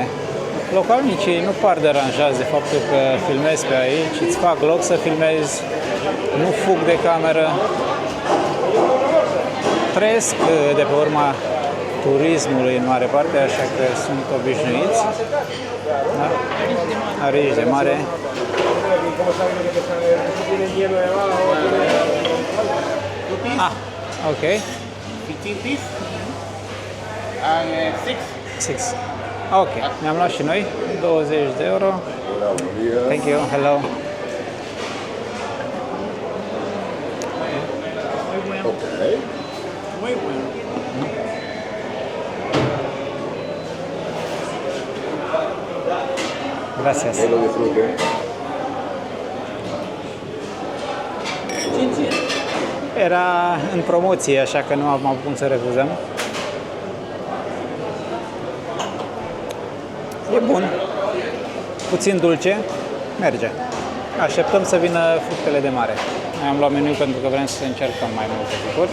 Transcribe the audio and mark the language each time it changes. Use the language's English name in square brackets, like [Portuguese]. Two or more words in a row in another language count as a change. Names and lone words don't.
[Romanian] Localnicii nu par deranjați de faptul că filmezi pe aici, îți fac loc să filmezi, nu fug de cameră. Trăiesc de pe urma turismului în mare parte, așa că sunt obișnuiți. Da? Arici de mare. Ah, ok. [English] 15 piece and 6. [Romanian] Ok, ne-am luat și noi 20 €. [English] Thank you, hello. Okay. [Spanish] Gracias. Que lo disfrute. [Romanian] Era în promoție, așa că nu am avut cum să refuzăm. E bun. Puțin dulce. Merge. Așteptăm să vină fructele de mare. Noi am luat meniu pentru că vrem să încercăm mai multe lucruri.